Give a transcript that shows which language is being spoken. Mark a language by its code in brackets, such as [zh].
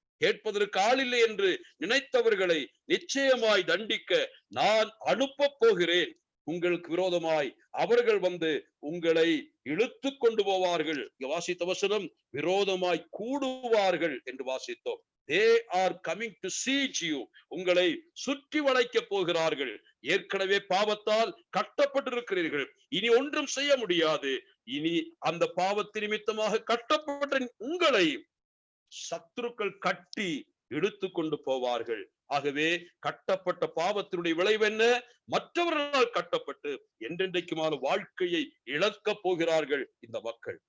[ta] கேட்பதற்கு ஆளில்லை என்று நினைத்தவர்களை நிச்சயமாய் தண்டிக்க நான் அனுப்ப போகிறேன். உங்களுக்கு விரோதமாய் அவர்கள் வந்து உங்களை இழுத்து கொண்டு போவார்கள். வாசித்த வசனம், விரோதமாய் கூடுவார்கள் என்று வாசித்தோம். [en] They are coming to siege you. [ta] உங்களை சுற்றி வளைக்க போகிறார்கள். ஏற்கனவே பாவத்தால் கட்டப்பட்டிருக்கிறீர்கள், இனி ஒன்றும் செய்ய முடியாது. இனி அந்த பாவத்தின் நிமித்தமாக கட்டப்பட்ட உங்களை சத்துருக்கள் கட்டி இழுத்து கொண்டு போவார்கள். ஆகவே கட்டப்பட்ட பாவத்தினுடைய விளைவு என்ன? மற்றவர்களால் கட்டப்பட்டு என்றென்றைக்குமான வாழ்க்கையை இழக்க போகிறார்கள் இந்த மக்கள்.